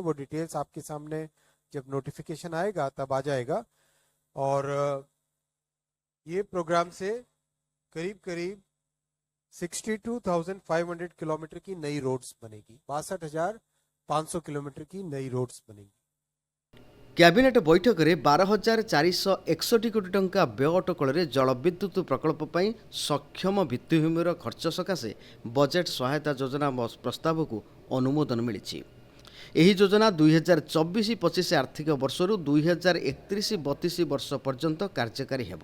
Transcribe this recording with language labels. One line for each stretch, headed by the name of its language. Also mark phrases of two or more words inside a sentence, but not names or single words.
Hindi: वो डिटेल्स आपके सामने जब नोटिफिकेशन आएगा तब आ जाएगा। और ये प्रोग्राम से करीब करीब 62,500 किलोमीटर की नई रोड्स बनेगी, 62,500 किलोमीटर की नई रोड्स बनेगी।
Odia: କ୍ୟାବିନେଟ୍ ବୈଠକରେ 12,461 କୋଟି ଟଙ୍କା ବ୍ୟୟ ଅଟକଳରେ ଜଳବିଦ୍ୟୁତ ପ୍ରକଳ୍ପ ପାଇଁ ସକ୍ଷମ ଭିତ୍ତିଭୂମିର ଖର୍ଚ୍ଚ ସକାଶେ ବଜେଟ୍ ସହାୟତା ଯୋଜନା ପ୍ରସ୍ତାବକୁ ଅନୁମୋଦନ ମିଳିଛି। ଏହି ଯୋଜନା 2024-25 ଆର୍ଥିକ ବର୍ଷରୁ 2031-32 ବର୍ଷ ପର୍ଯ୍ୟନ୍ତ କାର୍ଯ୍ୟକାରୀ ହେବ।